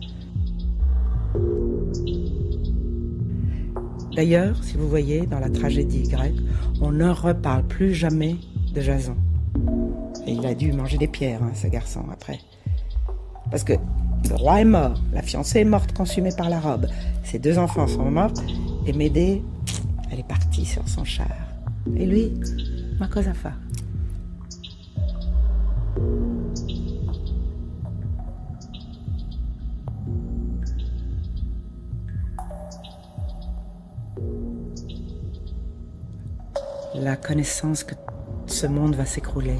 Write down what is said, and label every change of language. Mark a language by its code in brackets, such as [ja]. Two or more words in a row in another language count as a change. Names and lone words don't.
[fr] D'ailleurs, si vous voyez, dans la tragédie grecque, on ne reparle plus jamais de Jason. Et il a dû manger des pierres, ce garçon, après. Parce que le roi est mort, la fiancée est morte, consumée par la robe. Ses 2 enfants sont morts, et Médée, elle est partie sur son char. Et lui, [it] ma cosa fa. [fr] La connaissance que ce monde va s'écrouler.